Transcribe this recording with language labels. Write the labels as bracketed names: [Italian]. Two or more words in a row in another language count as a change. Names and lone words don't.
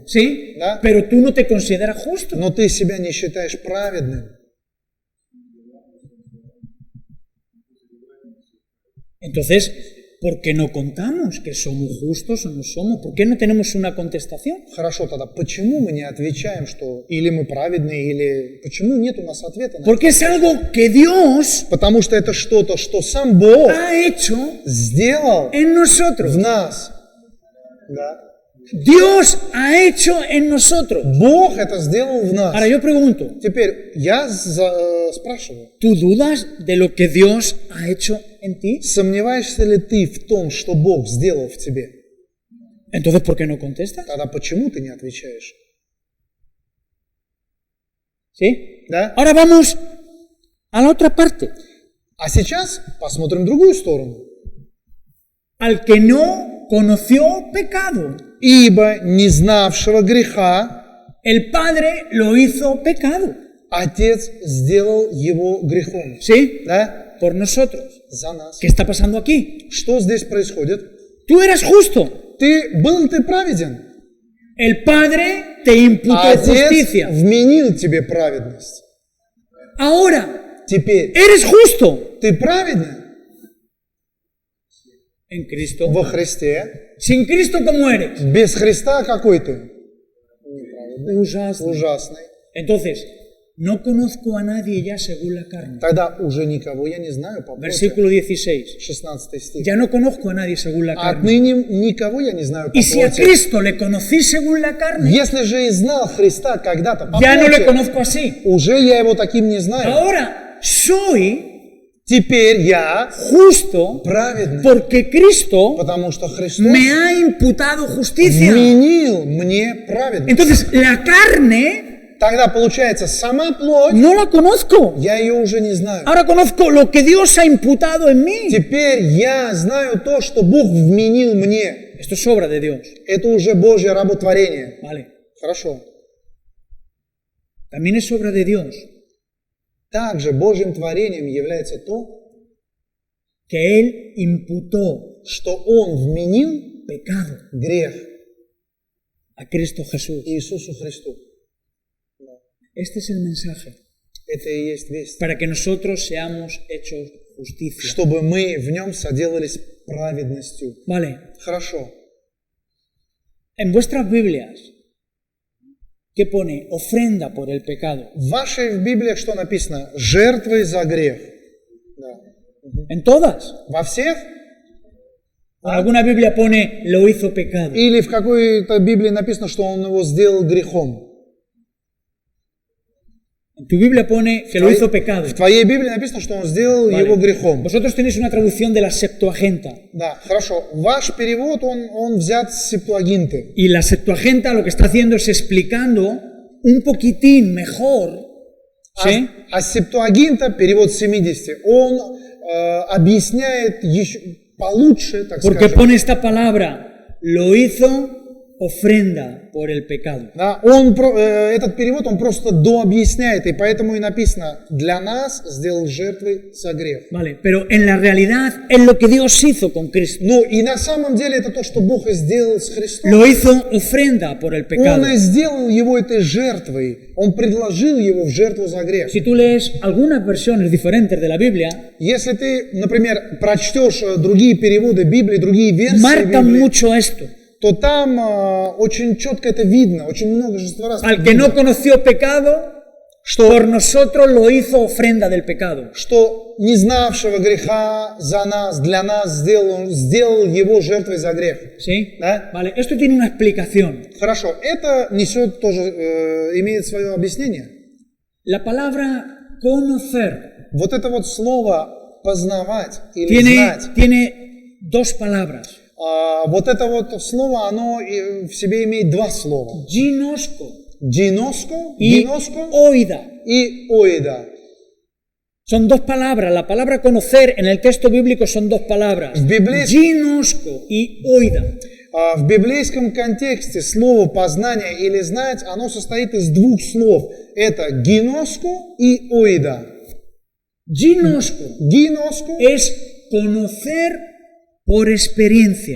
[Spanish] ¿sí? [Russian] Да. [Spanish] Pero tú no te consideras justo. [Russian] Но ты себя не считаешь праведным. [Spanish] Entonces, ¿por qué no contamos que somos justos o no somos? ¿Por qué no tenemos una contestación? [Russian] Хорошо, тогда почему мы не отвечаем, что или мы праведные, или почему нет у нас ответа на это? [Spanish] Porque es algo que Dios [Russian] Потому что это что-то, что сам Бог [Spanish] ha hecho [Russian] сделал [Spanish] en nosotros. [Russian] в нас. Да. [Spanish] Dios ha hecho en nosotros. [Russian] Бог это сделал в нас. [Spanish] Ahora yo pregunto, [Russian] Теперь я спрашиваю, [Spanish] ¿tú dudas de lo que Dios ha hecho en ti? [Russian] сомневаешься ли ты в том, что Бог сделал в тебе? [Spanish] Entonces, ¿por qué no contestas? [Russian] Тогда почему ты не отвечаешь? [Spanish] ¿Sí? [Russian] Да? [Spanish] Ahora vamos a la otra parte. [Russian] А сейчас посмотрим другую сторону. [Spanish] Al que no conoció pecado, [Russian] Ибо не знавшего греха [Spanish] el Padre lo hizo pecado. [Russian] Отец сделал его грехом. [Spanish] ¿Sí? [Russian] Да? [Spanish] Por nosotros. [Russian] За нас. [Spanish] ¿Qué está pasando aquí? [Russian] Что здесь происходит? [Spanish] Tú eras justo. [Russian] Был ты праведен. [Spanish] El Padre te imputó [Russian] Отец [Spanish] justicia. [Russian] вменил тебе праведность. [Spanish] Ahora, [Russian] Теперь [Spanish] eres justo [Russian] ты праведен [Spanish] en Cristo. [Russian] во Христе. [Spanish] Sin Cristo, ¿cómo eres? [Russian] Без Христа какой ты? Неправедный. Ужасный. Ужасный. [Spanish] Entonces, no conozco a nadie ya según la carne. [Russian] Тогда уже никого я не знаю по плоти. [Spanish] Versículo 16. [Russian] 16 стих. [Spanish] Ya no conozco a nadie según la carne. [Russian] Отныне никого я не знаю по [Spanish] Y si a [Russian] плоти. [Spanish] Cristo le conocí según la carne, [Russian] Если же и знал Христа когда-то по [Spanish] ya no le [Russian] плоти, [Spanish] conozco así. [Russian] уже я его таким не знаю. [Spanish] Ahora soy [Russian] Теперь я [Spanish] justo [Russian] праведный, [Spanish] porque Cristo [Russian] потому что Христос [Spanish] me ha imputado justicia. [Russian] вменил мне праведность. [Spanish] Entonces, la carne [Russian] Тогда получается, сама плоть, [Spanish] no la conozco. [Russian] я ее уже не знаю. [Spanish] Ahora conozco lo que Dios ha imputado en mí. [Russian] Теперь я знаю то, что Бог вменил мне. [Spanish] Esto es obra de Dios. [Russian] Это уже Божье работотворение. [Spanish] Vale. [Russian] Хорошо. [Spanish] También es obra de Dios [Russian] Также Божьим творением является то, [Spanish] que Él imputó [Russian] что Он вменил [Spanish] pecado [Russian] грех. [Spanish] a Cristo Jesús. [Russian] Иисусу Христу. [Spanish] Este es el mensaje, [Russian] Это и есть весть. [Spanish] para que nosotros seamos hechos justicia. [Russian] Чтобы мы в нем соделались праведностью. [Spanish] Vale, [Russian] Хорошо. [Spanish] en vuestras Biblias, ¿qué pone? Ofrenda por el pecado. [Russian] В вашей Библии что написано? Жертвой за грех. Да. [Spanish] ¿En todas? [Russian] Во всех? [Spanish] En alguna Biblia pone lo hizo pecado. [Russian] Или в какой-то Библии написано, что он его сделал грехом? [Spanish] En tu Biblia pone que lo hizo pecado. [Russian] В твоей Библии написано, что он сделал [Spanish] Vale. [Russian] его грехом. [Spanish] Vosotros tenéis una traducción de la Septuaginta. [Russian] Да, хорошо. Ваш перевод, он взят с Септуагинты. [Spanish] Y la Septuaginta lo que está haciendo es explicando un poquitín mejor, ¿sí? [Russian] А Септуагинта, перевод 70, он объясняет еще получше, так [Spanish] Porque [Russian] скажем. [Spanish] pone esta palabra, lo hizo ofrenda por el pecado. [Russian] Да, этот перевод, он просто дообъясняет, и поэтому и написано, для нас сделал жертвой за грех. [Spanish] Vale, pero en la realidad es lo que Dios hizo con Cristo. [Russian] Ну и на самом деле это то, что Бог и сделал с Христом. [Spanish] Lo hizo ofrenda por el pecado. [Russian] Он и сделал его этой жертвой, он предложил его в жертву за грех. [Spanish] Si tú lees algunas versiones diferentes de la Biblia, [Russian] Если ты, например, прочтешь другие переводы Библии, другие версии [Spanish] marcan [Russian] Библии, [Spanish] mucho esto. [Russian] то там очень четко это видно, очень множество раз [Spanish] Al que [Russian] видно, [Spanish] no conoció pecado, por nosotros lo hizo ofrenda del pecado. [Russian] что не знавшего греха за нас, для нас сделал его жертвой за грех. [Spanish] ¿Sí? [Russian] Да? [Spanish] Vale, esto tiene una explicación. [Russian] Хорошо, это несет тоже, имеет свое объяснение. [Spanish] La palabra conocer [Russian] Вот это вот слово познавать или знать, [Spanish] tiene dos palabras. [Russian] вот это вот слово, оно в себе имеет два слова. [Spanish] Ginosco [Russian] Гиноско, [Spanish] y [Russian] гиноско [Spanish] oida. [Russian] и оида. [Spanish] Son dos palabras. La palabra conocer en el texto bíblico son dos palabras. [Russian] В библейском, [Spanish] Ginosco y oida. [Russian] в библейском контексте слово познание или знать, оно состоит из двух слов. Это гиноско и оида. [Spanish] Ginosco [Russian] Гиноско, [Spanish] es conocer por experiencia.